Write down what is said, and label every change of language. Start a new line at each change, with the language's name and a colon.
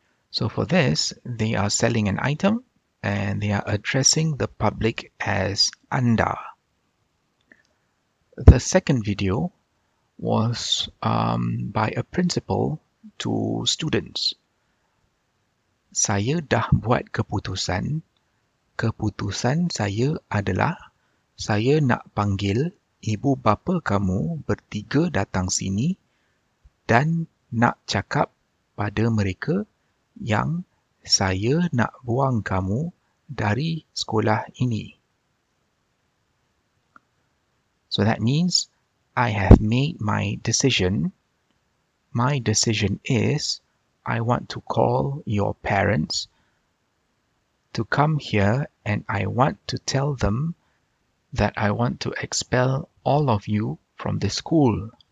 English: So for this, they are selling an item and they are addressing the public as anda. The second video was by a principal to students.
Malay: Saya dah buat keputusan. Keputusan saya adalah saya nak panggil ibu bapa kamu bertiga datang sini dan nak cakap pada mereka yang saya nak buang kamu dari sekolah ini.
English: So that means I have made my decision. My decision is I want to call your parents to come here and I want to tell them that I want to expel all of you from this school.